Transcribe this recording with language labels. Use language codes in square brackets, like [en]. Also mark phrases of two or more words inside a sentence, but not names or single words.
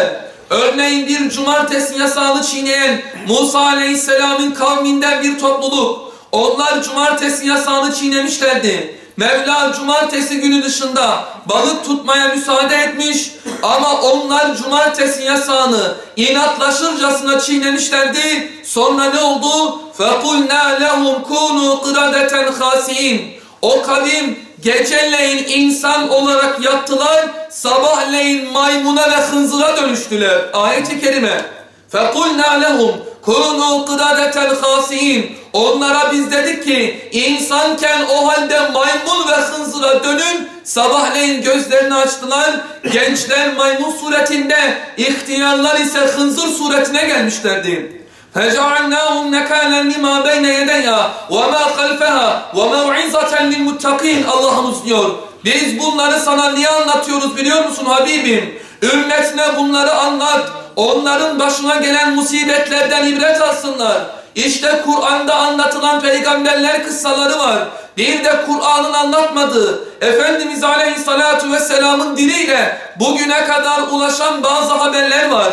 [tr] Örneğin bir cumartesi yasağını çiğneyen Musa Aleyhisselam'ın kavminden bir topluluk. Onlar cumartesi yasağını çiğnemişlerdi. Mevla cumartesi günü dışında balık tutmaya müsaade etmiş ama onlar cumartesi yasağını inatlaşırcasına çiğnemişlerdi. Sonra ne oldu? [ar] فَقُلْنَا لَهُمْ كُونُوا قِرَدَةً خَاسِئِينَ [tr] O kavim geceleyin insan olarak yattılar, sabahleyin maymuna ve hınzıra dönüştüler. Ayet-i kerime. [ar] فَقُلْنَا لَهُمْ كُونُوا قِرَدَةً خَاسِئِينَ [tr] Onlara biz dedik ki insanken o halde maymun ve hınzıra dönün, sabahleyin gözlerini açtılar, gençler maymun suretinde, ihtiyarlar ise hınzır suretine gelmişlerdi. [ar] فَجَعَلْنَاهُمْ نَكَالًا لِمَا بَيْنَ يَدَيْهَا وَمَا خَلْفَهَا وَمَوْعِزَةً لِلْمُتَّقِينَ [tr] Allah'ımız diyor. Biz bunları sana niye anlatıyoruz biliyor musun Habibim? Ümmetine bunları anlat. Onların başına gelen musibetlerden ibret alsınlar. İşte Kur'an'da anlatılan peygamberler kıssaları var. Bir de Kur'an'ın anlatmadığı, Efendimiz [ar] عليه الصلاة والسلام'ın [tr] diliyle bugüne kadar ulaşan bazı haberler var.